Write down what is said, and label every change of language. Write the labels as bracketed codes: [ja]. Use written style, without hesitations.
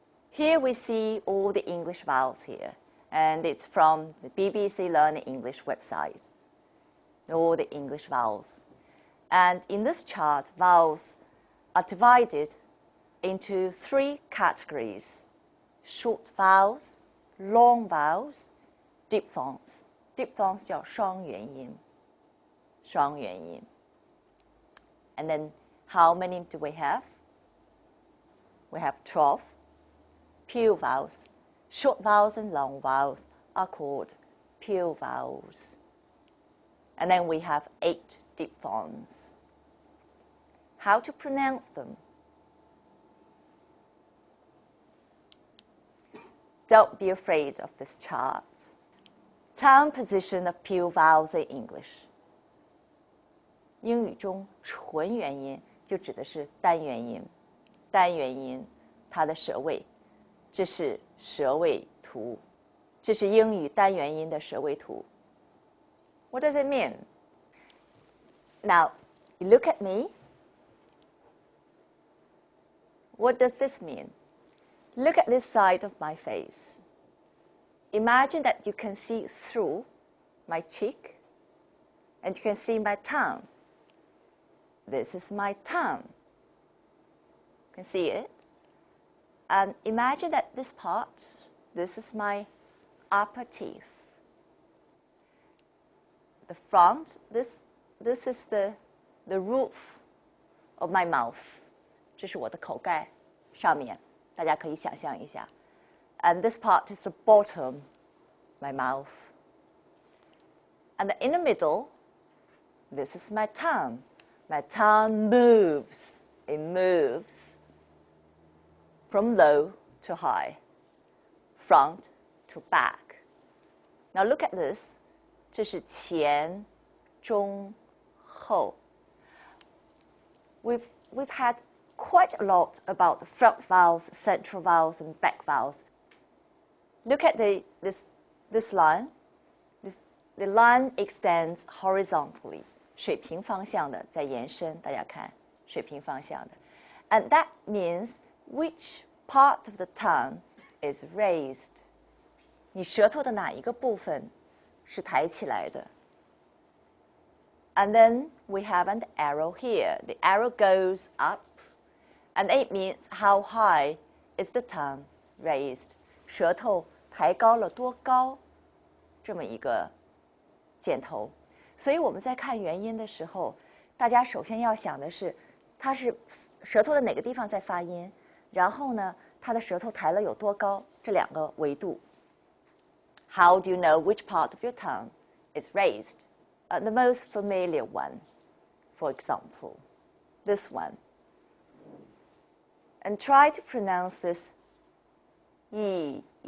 [en] Here we see all the English vowels here, and it's from the BBC Learn English website, all the English vowels. And in this chart, vowels are divided into three categories: short vowels, long vowels, diphthongs. [zh] Diphthongs 叫双元音. 双元音. [en] And then how many do we have? We have 12. Pure vowels. Short vowels and long vowels are called pure vowels. And then we have 8 diphthongs. How to pronounce them? Don't be afraid of this chart. Tongue position of pure vowels in English. [zh] 英语中纯元音就指的是单元音，单元音它的舌位，这是舌位图，这是英语单元音的舌位图。 [en] What does it mean? Now, you look at me. What does this mean? Look at this side of my face. Imagine that you can see through my cheek, and you can see my tongue. This is my tongue. You can see it. And imagine that this part, this is my upper teeth. The front, this is the roof of my mouth， [zh] 这是我的口盖上面，大家可以想象一下。 [en] And this part is the bottom, my mouth. And in the middle, this is my tongue. My tongue moves. It moves from low to high, front to back. Now look at this. [zh] 这是前、中、后。 [en] We've had quite a lot about the front vowels, central vowels, and back vowels. Look at this line. The line extends horizontally. [zh] 水平方向的在延伸，大家看，水平方向的。 [en] And that means which part of the tongue is raised. [zh] 你舌头的哪一个部分是抬起来的？ [en] And then we have an arrow here. The arrow goes up, and it means how high is the tongue raised. [zh] 舌头抬高了多高？这么一个箭头。所以我们在看元音的时候，大家首先要想的是，它是舌头的哪个地方在发音，然后呢，它的舌头抬了有多高？这两个维度。 [en] How do you know which part of your tongue is raised? The most familiar one, for example, this one. And try to pronounce this E.